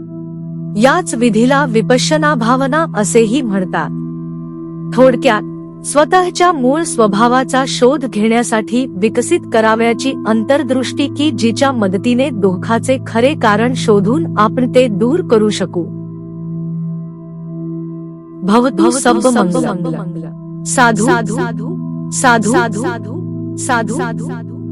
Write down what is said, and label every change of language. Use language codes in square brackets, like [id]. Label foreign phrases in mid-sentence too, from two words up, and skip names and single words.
[mr] याच विधीला विपश्यना भावना असेही म्हणतात. थोडक्यात, स्वतःच्या मूळ स्वभावाचा शोध घेण्यासाठी विकसित करावयाची अंतर्दृष्टी की जिच्या मदतीने दुःखाचे खरे कारण शोधून आपण ते दूर करू शकू. [pi] भवतु सब्ब मंगलम्. साधु साधु साधु साधु साधु साधु.